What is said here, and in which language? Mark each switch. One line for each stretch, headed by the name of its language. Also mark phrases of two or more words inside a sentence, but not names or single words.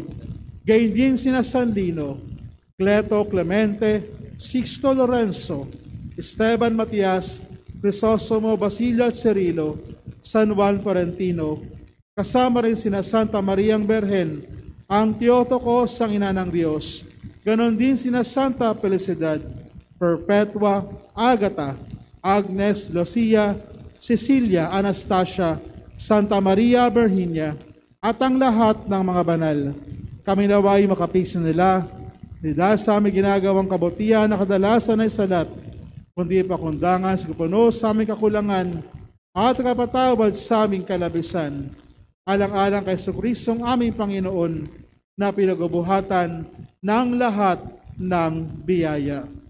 Filipino: gayon din sina San Lino, Cleto, Clemente, Sixto Lorenzo, Esteban Matias, Crisostomo, Basilio at Cirilo, San Juan Florentino, kasama rin sina Santa Mariang Berhen, ang Theotokos, ang ina ng Diyos, ganon din sina Santa Felicidad, Perpetua, Agata, Agnes, Lucia, Cecilia, Anastasia, Santa Maria Virginia, at ang lahat ng mga banal. Kami naway makapisan nila, dahil sa aming ginagawang kabutihan na kadalasan ay salat, kundi pakundangan sa kupuno sa aming kakulangan at kapatawad sa aming kalabisan. Alang-alang kay Jesucristong aming Panginoon na pinag-ubuhatan ng lahat ng biyaya.